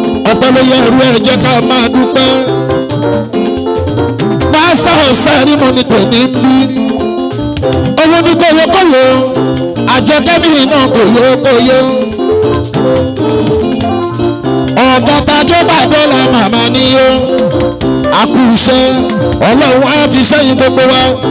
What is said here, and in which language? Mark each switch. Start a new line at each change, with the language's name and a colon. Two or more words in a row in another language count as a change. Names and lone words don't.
Yoruba: Ọpẹ́ ló yẹ irú ẹ jẹ́ ká máa dúpẹ́.
English: Master of ceremony
Yoruba: tèmi ń bí. Owó ní kóyókóyó, àjọkẹ́bí náà kóyókóyó. Ọ̀gá tajé bàbá la màmá ni yó. A kú iṣẹ́, Ọlọ́run á fi sẹ́yìn gbogbo wa.